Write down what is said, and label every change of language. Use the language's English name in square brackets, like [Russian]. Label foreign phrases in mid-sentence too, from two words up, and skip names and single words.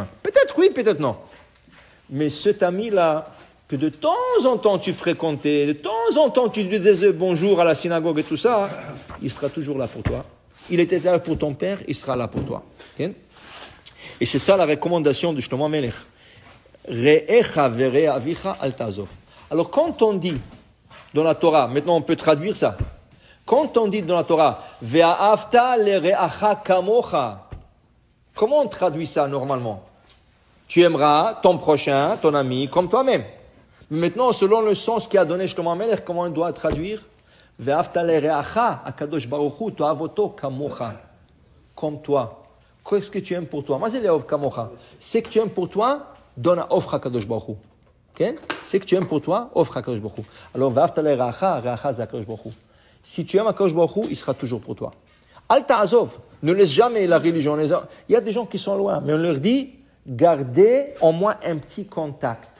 [French] Peut-être oui, peut-être non. Mais cet ami-là, que de temps en temps tu fréquentais, de temps en temps tu lui disais bonjour à la synagogue et tout ça, il sera toujours là pour toi. Il était là pour ton père, il sera là pour toi. Okay? Et c'est ça la recommandation de Shlomo Melech. [Hebrew] רעך ורע אביך אל תעזב. [French] Alors quand on dit dans la Torah, maintenant on peut traduire ça. Quand on dit dans la Torah, [Hebrew] ואהבת לרעך כמוך, [French] comment on traduit ça normalement? Tu aimeras ton prochain, ton ami, comme toi-même. Mais maintenant, selon le sens qu'a donné Shlomo Melech, comment on doit traduire? [Hebrew] ואהבת לרעך הקדוש ברוך הוא תועבותו כמוך, [French] comme toi. Qu'est-ce que tu aimes pour toi? C'est que tu aimes pour toi, donne à offre à [Hebrew] קדוש ברוך הוא. [French] Okay? C'est que tu aimes pour toi, offre à [Hebrew] קדוש ברוך הוא. [French] Alors, [Hebrew] ואהבת לרעך, [French] re'acha c'est Kadosh Baruch Hu. Si tu aimes à [Hebrew] קדוש ברוך הוא, [French] il sera toujours pour toi. [Hebrew] אל תעזב, [French] ne laisse jamais la religion. Il y a des gens qui sont loin, mais on leur dit, gardez au moins un petit contact.